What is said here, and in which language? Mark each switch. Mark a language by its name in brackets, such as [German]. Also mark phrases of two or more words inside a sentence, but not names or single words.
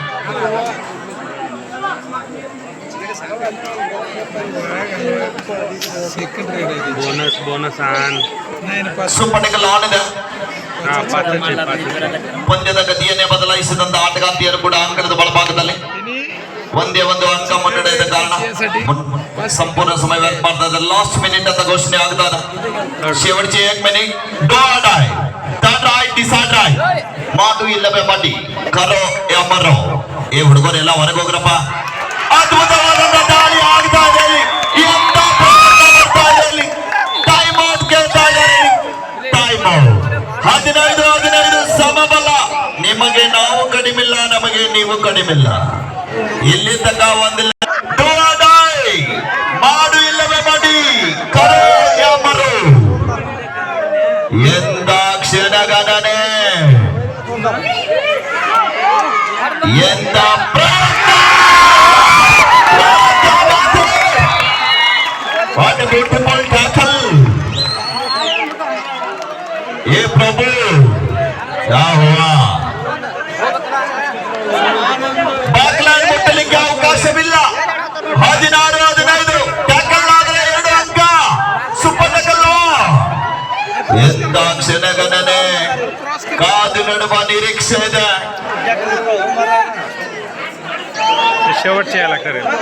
[Kannada] ಸುಪ್ಪಟಕಲ್ ಆನ್ ಇದೆ. ಪಂದ್ಯದ ಗತಿಯನ್ನೇ ಬದಲಾಯಿಸಿದಂತ ಆಟಗಾರ್ತಿಯರು ಕೂಡ ಅಂಕಣದ ಬಲಭಾಗದಲ್ಲಿ ಒಂದೇ ಒಂದು ಅಂಕ ಮುನ್ನಡೆದ ಕಾರಣ ಸಂಪೂರ್ಣ ಸಮಯ ವ್ಯರ್ಥ ಮಾಡ್ತಾ ಇದ್ದಾರೆ. [English] last minute [Kannada] ಅಂತ ಘೋಷಣೆ ಆಗ್ತಾ ಇದೆ. [Marathi] शेवटचे 1 मिनिट. [English] do or die, turn right, decide right. [Kannada] ಮಾಡು ಇಲ್ಲವೇ ಮಡಿ, [Hindi] करो या मरो. [Kannada] ಈ ಹುಡುಗರೆಲ್ಲ ಹೊರಗೆ ಹೋಗ್ರಪ್ಪ. ಅದ್ಭುತವಾದ ದಾಳಿ ಆಗ್ತಾ ಇದೆ. ಎಂತ ಬರ್ತಾ ಇದೆ. [English] time out [Kannada] ಕೇಳ್ತಾ ಇದ್ದಾರೆ. [English] time out. 15-15 ಸಮಬಲ. [Kannada] ನಿಮಗೆ ನಾವು ಕಡಿಮಿಲ್ಲ, ನಮಗೆ ನೀವು ಕಡಿಮಿಲ್ಲ. ಇಲ್ಲಿ ತನಕ ಒಂದಿಲ್ಲ. [English] do or die, [Kannada] ಮಾಡು ಇಲ್ಲವೇ ಮಡಿ, [Hindi] करो या मरो. [Kannada] ಎಂದ ಕ್ಷಣಗಣನೆ, ಎಂದ [English] What a beautiful tackle. [Hindi] ये प्रभु क्या हुआ? [Kannada] ಬ್ಯಾಕ್ಲೈನ್ ಮುಟ್ಟಲಿಕ್ಕೆ ಅವಕಾಶವಿಲ್ಲ. 16-15 ಟ್ಯಾಕಲ್ ಆದರೆ 2 ಅಂಕ. [English] super tackle. [Kannada] ಎಂತ ಕ್ಷಣಗಣನೆ. ಕಾದು ನಡುವ ನಿರೀಕ್ಷೆ ಇದೆ. [Marathi] शेवटचे यायला करेल.